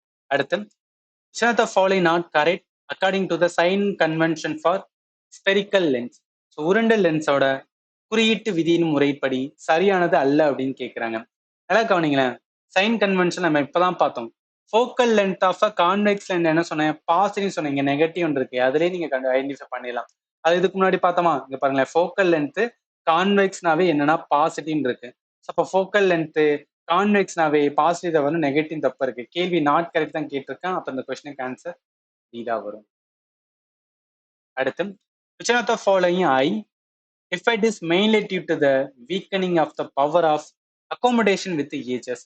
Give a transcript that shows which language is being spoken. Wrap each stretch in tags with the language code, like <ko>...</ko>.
<en>அடுத்து which of the following not correct according to the sign convention for spherical lens.</en> <ta>So உருண்டை லென்ஸோட குறியீட்டு விதியின் முறைப்படி சரியானது அல்ல அப்படின்னு கேட்குறாங்க. நல்லா கவனிங்களேன். சைன் கன்வென்ஷன் நம்ம இப்பதான் பார்த்தோம். Focal length of a convex lens என்ன சொன்னேன், பாசிட்டிவ் சொன்னீங்க, நெகட்டிவ் இருக்கு, அதுலேயே நீங்க ஐடென்டிஃபை பண்ணிடலாம். அது இதுக்கு முன்னாடி பார்த்தோமா, இங்க பாருங்களேன், ஃபோக்கல் லென்த் கான்வெக்ஸ்னாவே என்னன்னா பாசிட்டிவ் இருக்கு. அப்போ ஃபோக்கல் லென்த் கான்வெக்ஸ்னாவே பாசிட்டிவ் தான் வரும், நெகட்டிவ் தப்பு இருக்கு. கேள்வி நாட் கரெக்ட் தான் கேட்டிருக்கேன். அப்போ இந்த கொஸ்டினுக்கு ஆன்சர் டி தான் வரும்.</ta> <en>அடுத்து which of the following I if it is mainly due to the weakening of the power of accommodation with ages.</en>